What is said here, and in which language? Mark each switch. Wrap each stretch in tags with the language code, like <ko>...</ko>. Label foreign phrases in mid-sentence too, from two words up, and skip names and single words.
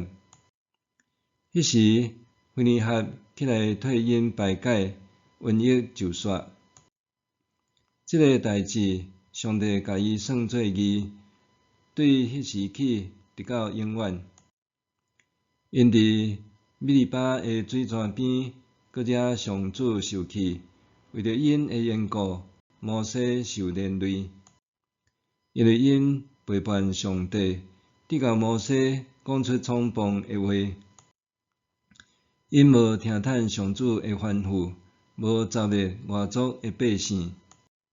<nan>迄时，菲尼哈起来替因排解，瘟疫就煞。即个代志，上帝甲伊算做义，对迄时起直到永远。因伫米利巴的水泉边，搁惹上主受气，为着因的缘故，摩西受连累。因为因背叛上帝，直到摩西讲出创崩的话。因无听趁上主的吩咐，无招惹外族的百姓。</nan>